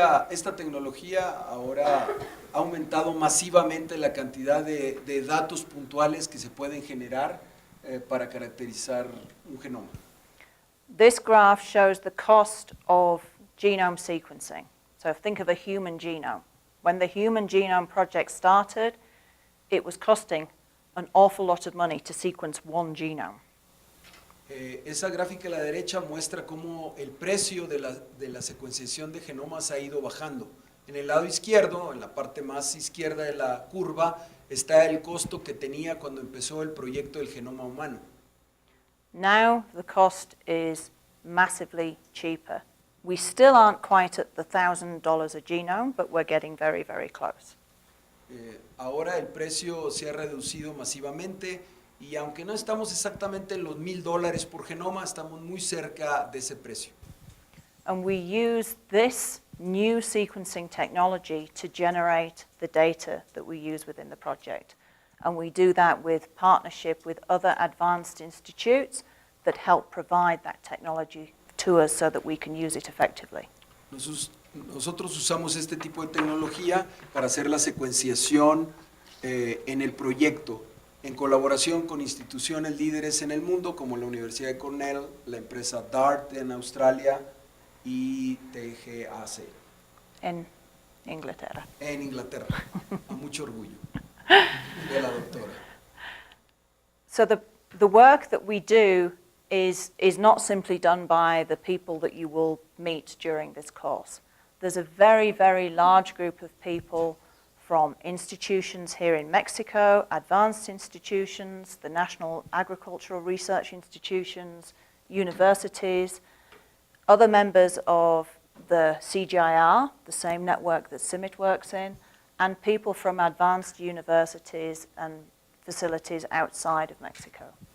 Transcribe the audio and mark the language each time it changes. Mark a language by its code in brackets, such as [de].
[es] Esta tecnología ahora ha aumentado masivamente la cantidad de datos puntuales que se pueden generar para caracterizar un genoma. [en] This graph shows the cost of genome sequencing. So think of a human genome. When the Human Genome Project started, it was costing an awful lot of money to sequence one genome. [es] Esa gráfica a la derecha muestra cómo el precio de la secuenciación de genomas ha ido bajando. En el lado izquierdo, en la parte más izquierda de la curva, está el costo que tenía cuando empezó el proyecto del genoma humano. [en] Now the cost is massively cheaper. We still aren't quite at the $1,000 a genome, but we're getting very, very close. [es] Ahora el precio se ha reducido masivamente y aunque no estamos exactamente en los $1,000 por genoma, estamos muy cerca de ese precio. [en] And we use this new sequencing technology to generate the data that we use within the project. And we do that with partnership with other advanced institutes that help provide that technology to us so that we can use it effectively. [es] Nosotros usamos este tipo de tecnología para hacer la secuenciación en el proyecto, en colaboración con instituciones líderes en el mundo como la Universidad de Cornell, la empresa DART en Australia y TGAC. [en] In Inglaterra. [es] En Inglaterra, a mucho orgullo de la doctora. [en] So the work that we do is not simply done by the people that you will meet during this course. There's a very, very large group of people from institutions here in Mexico, advanced institutions, the National Agricultural Research Institutions, universities, other members of the CGIR, the same network that CIMMYT works in, and people from advanced universities and facilities outside of Mexico.